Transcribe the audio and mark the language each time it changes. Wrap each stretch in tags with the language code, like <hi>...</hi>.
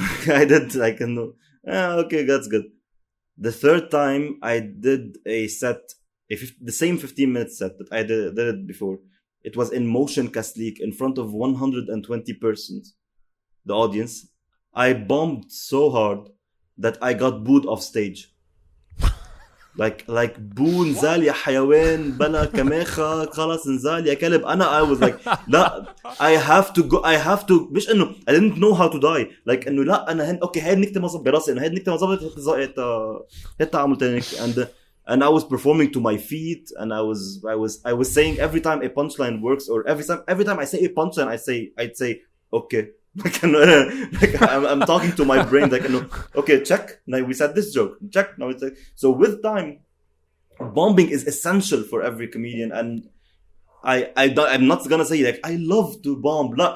<en>I did like okay, that's good. The third time I did a set, the same 15-minute set that I did it before. It was in Motion Kaslik in front of 120 persons, the audience. I bombed so hard that I got booed off stage. like boo</en> <ar>نزال يا حيوان بلا كماخة خلاص نزال يا كلب.</ar> <en>I was like</en> <ar>لا,</ar> <en>I have to</en> <ar>مش انه</ar> <en>I didn't know how to die, like</en> <ar>انه لا انا اوكي هاي النكتة ما ظبط براسي, انه هاي النكتة ما ظبط هات عمل تاني.</ar> <en>And I was performing to my feet, and I was saying every time a punchline works, or every time I say a punchline, I'd say okay. Like I'm talking to my brain, like okay, check. Now we said this joke. Check. Now it's like, so with time, bombing is essential for every comedian, and I'm not gonna say like I love to bomb.</en>